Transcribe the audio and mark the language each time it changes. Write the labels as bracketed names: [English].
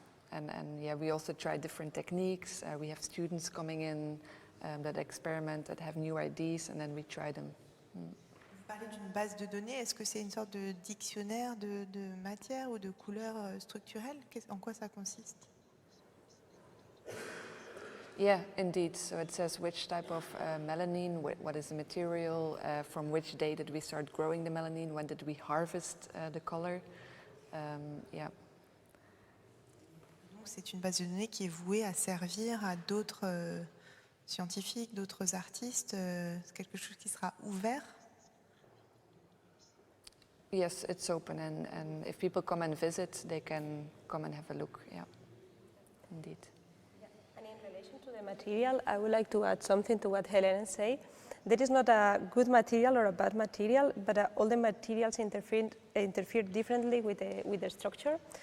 [English] And yeah, we also try different techniques. We have students coming in that experiment, that have new ideas, and then we try them. [French] Vous parlez d'une base de données, est-ce que c'est une sorte de dictionnaire de matière ou de couleurs structurelles? En quoi ça consiste? [English] Yeah, indeed. So it says which type of melanin, what is the material, from which day did we start growing the melanin, when did we harvest the color. Yeah. [French] Donc c'est une base de données qui est vouée à servir à d'autres scientifiques, d'autres artistes. C'est quelque chose qui sera ouvert? [English] Yes, it's open, and if people come and visit, they can come and have a look. Yeah, indeed. And in relation to the material, I would like to add something to what Helen said. There is not a good material or a bad material, but all the materials interfere differently with the structure.